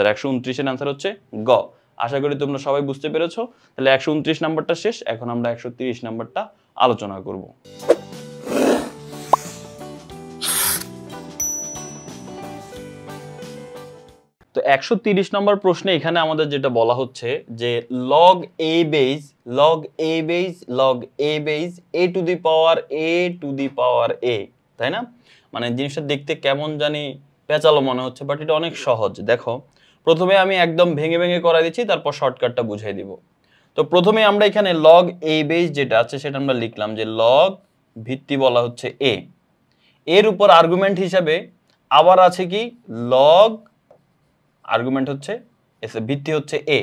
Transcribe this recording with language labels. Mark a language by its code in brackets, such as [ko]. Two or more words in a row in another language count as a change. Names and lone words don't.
[bn] 129 এর অ্যান্সার হচ্ছে গ। আশা করি তোমরা সবাই বুঝতে পেরেছো। তাহলে 129 নাম্বারটা শেষ, এখন আমরা 130 নাম্বারটা আলোচনা করব। তো 130 নম্বর প্রশ্নে এখানে আমাদের যেটা বলা হচ্ছে যে [en] log a base log a base log a base a to the power a, [bn] তাই না? মানে জিনিসটা দেখতে কেমন জানি পেঁচালো মনে হচ্ছে, বাট এটা অনেক সহজ। দেখো প্রথমে আমি একদম ভেঙে ভেঙে করা দিচ্ছি, তারপর শর্টকাটটা বুঝিয়ে দিব। তো প্রথমে আমরা এখানে [en] log a base [bn] যেটা আছে সেটা আমরা লিখলাম যে log ভিত্তি বলা হচ্ছে a, এর উপর আর্গুমেন্ট হিসাবে আবার আছে কি log, আর্গুমেন্ট হচ্ছে ভিত্তি হচ্ছে a।